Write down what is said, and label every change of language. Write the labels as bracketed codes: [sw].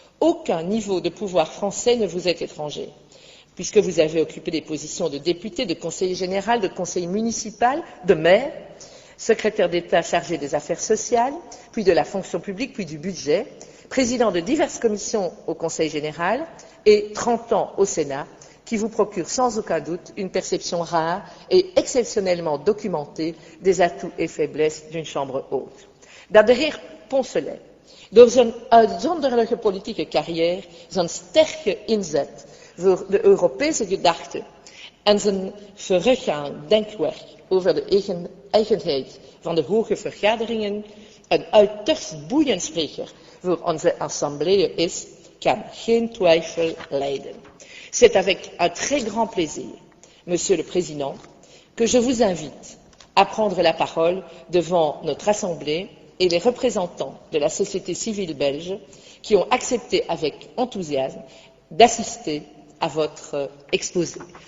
[fr] Aucun niveau de pouvoir français ne vous est étranger, puisque vous avez occupé des positions de député, de conseiller général, de conseiller municipal, de maire, secrétaire d'État chargé des affaires sociales, puis de la fonction publique, puis du budget, président de diverses commissions au Conseil général et 30 ans au Sénat, qui vous procure sans aucun doute une perception rare et exceptionnellement documentée des atouts et faiblesses d'une Chambre haute. [nl] Dat de heer Poncelet door zijn uitzonderlijke politieke carrière, zijn sterke inzet voor de Europese gedachte en zijn verregaand denkwerk over de eigenheid van de hoge vergaderingen een uiterst boeiend spreker voor onze assemblée is, kan geen twijfel lijden. [fr] C'est avec un très grand plaisir, Monsieur le Président, que je vous invite à prendre la parole devant notre Assemblée et les représentants de la société civile belge qui ont accepté avec enthousiasme d'assister à votre exposé.